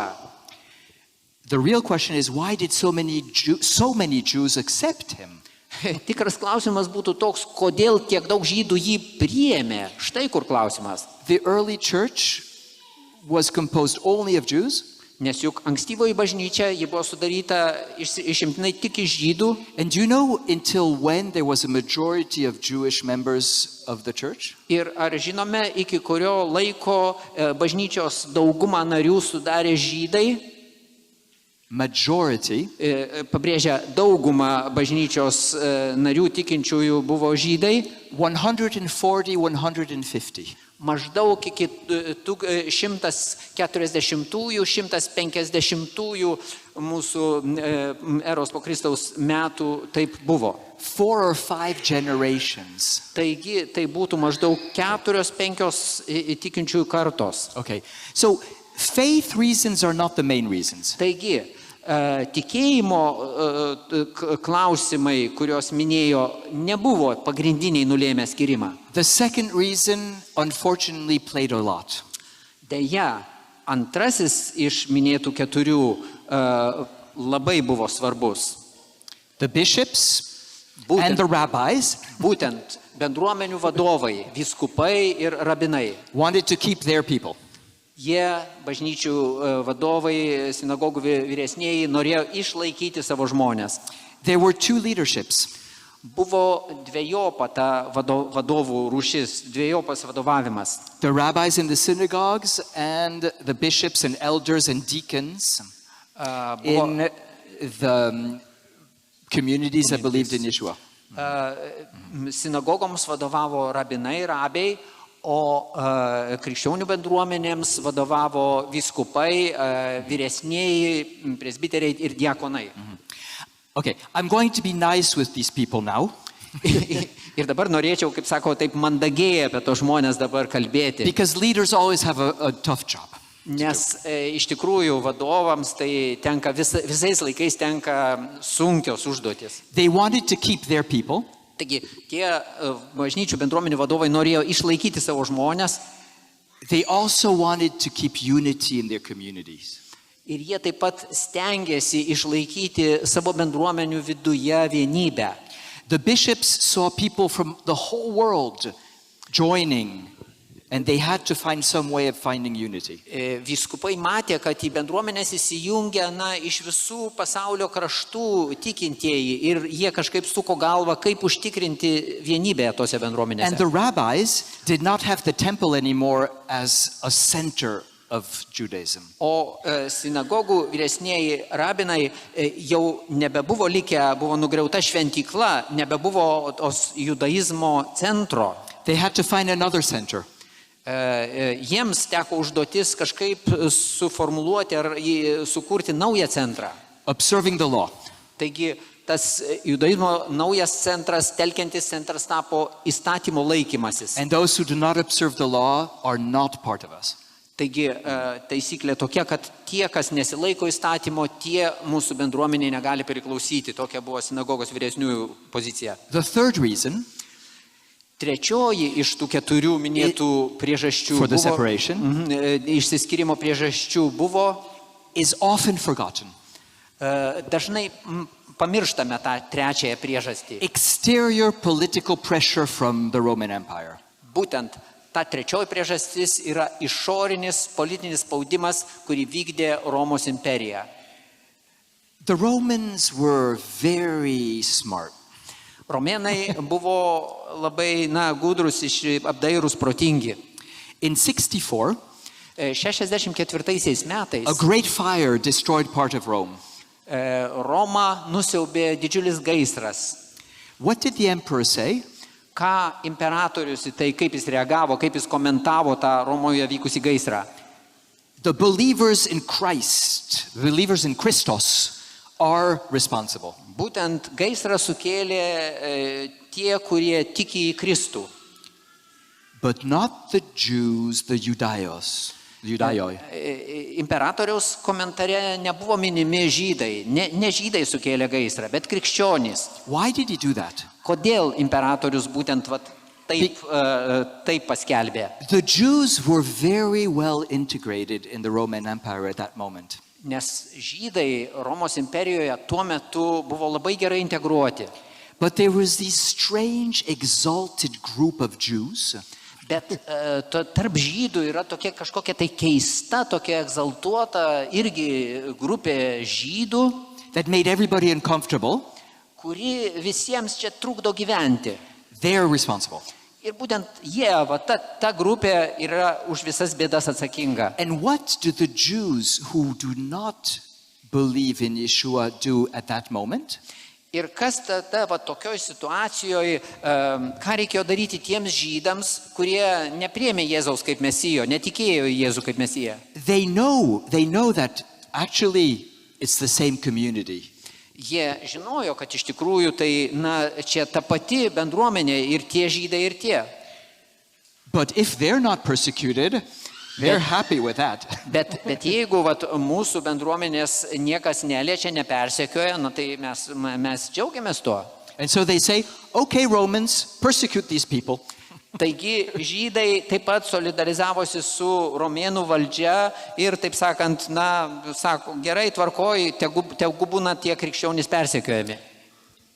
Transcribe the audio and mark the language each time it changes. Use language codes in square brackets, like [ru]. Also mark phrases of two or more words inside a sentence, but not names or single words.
[en] The real question is why did so many Jews accept him? [lt] Tikras klausimas būtų toks, kodėl tiek daug žydų jį priėmė. Štai kur klausimas. [en] The early church was composed only of Jews. [lt] Nes juk ankstyvoji bažnyčia, ji buvo sudaryta išimtinai tik iš žydų. [en] And do you know until when there was a majority of Jewish members of the church? [lt] Ir ar žinome, iki kurio laiko bažnyčios daugumą narių sudarė žydai? [en] Majority. [lt] Pabrėžia, daugumą bažnyčios narių tikinčiųjų buvo žydai. [en] 140-150. [lt] Maždaug iki 140-150 mūsų eros po Kristaus metų taip buvo. [en] 4 or 5 generations. [lt] Taigi tai būtų maždaug 4-5 tikinčiųjų kartos. [en] Okay. So faith reasons are not the main reasons. [lt] Taigi tikėjimo klausimai, kuriuos minėjo, nebuvo pagrindiniai nulėmę skirimą. [en] The second reason, unfortunately, played a lot. [lt] Deja, antrasis iš minėtų keturių labai buvo svarbus. [en] The bishops and the rabbis [lt] Būtent bendruomenių vadovai, vyskupai ir rabinai. [en] wanted to keep their people. [lt] Jie, bažnyčių vadovai, sinagogų vyresnieji, norėjo išlaikyti savo žmonės. [en] There were two leaderships. [lt] Buvo dviejopa ta vadovų rūšis, dviejopas vadovavimas. [en] The rabbis in the synagogues and the bishops and elders and deacons in the communities that believed in Yeshua. [lt] Sinagogoms vadovavo rabinai, rabiai, o krikščionių bendruomenėms vadovavo vyskupai, vyresnieji, presbiteriai ir diakonai. [en] Okay, I'm going to be nice with these people now. [lt] Ir dabar norėčiau, kaip sako, taip mandagiai apie tos žmonės dabar kalbėti. [en] Because leaders always have a tough job. [lt] Nes iš tikrųjų vadovams tai tenka visais laikais tenka sunkios užduotis. [en] They wanted to keep their people. [lt] Taigi tie bažnyčių bendruomenių vadovai norėjo išlaikyti savo žmonės. [en] They also wanted to keep unity in their communities. [lt] Ir jie taip pat stengiasi išlaikyti savo bendruomenių viduje vienybę. [en] The bishops saw people from the whole world joining, and they had to find some way of finding unity. [lt] Vyskupai matė, kad į bendruomenės įsijungia iš visų pasaulio kraštų tikintieji ir jie kažkaip suko galvą, kaip užtikrinti vienybę tose bendruomenėse. [en] And the rabbis did not have the temple anymore as a center of Judaism. [lt] O sinagogų vyresnieji rabinai jau nebebuvo likę, buvo nugriauta šventykla, nebebuvo tos judaizmo centro. [en] They had to find another center. [lt] Jiems teko užduotis kažkaip suformuluoti ar sukurti naują centrą. [en] Observing the law. [lt] Taigi tas judaizmo naujas centras, telkiantis centras tapo įstatymo laikymasis. [en] And those who do not observe the law are not part of us. [lt] Taigi taisyklė tokia, kad tie, kas nesilaiko įstatymo, tie mūsų bendruomeniai negali priklausyti. Tokia buvo sinagogos vyresniųjų pozicija. [en] The third reason [lt] Trečioji iš tų keturių minėtų priežasčių [en] for the separation [lt] išsiskyrimo priežasčių buvo [en] is often forgotten. [lt] Dažnai pamirštame tą trečiąją priežastį. [en] Exterior political pressure from the Roman Empire. [lt] Būtent ta trečioji priežastis yra išorinis politinis spaudimas, kurį vykdė Romos imperija. [en] The Romans were very smart. [lt] Romėnai buvo labai gudrus, apdairūs, protingi. [en] In 64, [lt] 64 metais [en] a great fire destroyed part of Rome. [lt] Romą nusiaubė didžiulis gaisras. [en] What did the emperor say? [lt] Ką imperatorius į tai, kaip jis reagavo, kaip jis komentavo tą Romoje vykusį gaisrą? [en] The believers in Christ, believers in Christos, are responsible. [lt] Būtent gaisrą sukėlė tie, kurie tiki į Kristų. [en] But not the Jews, the Judaios. [lt] Imperatoriaus komentare nebuvo minimi žydai. Ne žydai sukėlė gaisrą, bet krikščionys. [en] Why did he do that? [lt] Kodėl imperatorius būtent taip paskelbė? [en] The Jews were very well integrated in the Roman Empire at that moment. [lt] Nes žydai Romos imperijoje tuo metu buvo labai gerai integruoti. [en] But there was this strange, exalted group of Jews. [lt] Bet tarp žydų yra tokia kažkokia tai keista, tokia egzaltuota irgi grupė žydų, [en] that made everybody uncomfortable. [lt] kuri visiems čia trukdo gyventi. [en] They're responsible. [lt] Ir būtent jie, ta grupė yra už visas bėdas atsakinga. [en] And what do the Jews who do not believe in Yeshua do at that moment? [lt] Ir kas tada tokioj situacijoje, ką reikėjo daryti tiems žydams, kurie nepriėmė Jėzaus kaip mesijo, netikėjo į Jėzų kaip mesiją? [en] They know that actually it's the same community. [lt] Jie žinojo, kad iš tikrųjų tai, čia ta pati bendruomenė ir tie žydai ir tie. [en] But if they're not persecuted, they're happy with that. [lt] Bet jeigu mūsų bendruomenės niekas neliečia, nepersekioja, tai mes džiaugiamės tuo. [en] And so they say, okay, Romans, persecute these people. [lt] Taigi žydai taip pat solidarizavosi su romėnų valdžia ir, taip sakant, sako, gerai, tvarkoj, tegu būna tie krikščionys persekiojami.